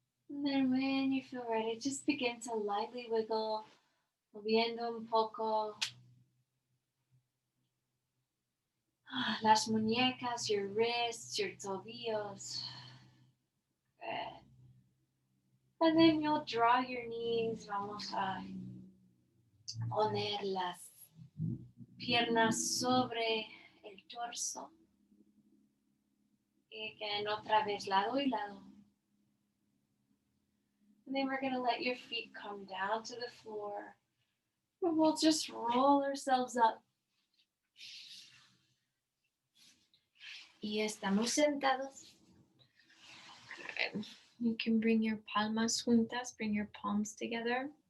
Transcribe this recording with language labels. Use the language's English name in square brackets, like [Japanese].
[English] And then when you feel ready, just begin to lightly wiggle, [Spanish] moviendo un poco las muñecas, [English] your wrists, your tobillos. Good. And then you'll draw your knees. [Spanish] Vamos a poner las piernas sobre el torso. Y [English] again, [Spanish] otra vez, lado y lado. [English] And then we're going to let your feet come down to the floor. And we'll just roll ourselves up. [Spanish] Y estamos sentados. [English] Good. You can bring your [Spanish] palmas juntas, [English] bring your palms together.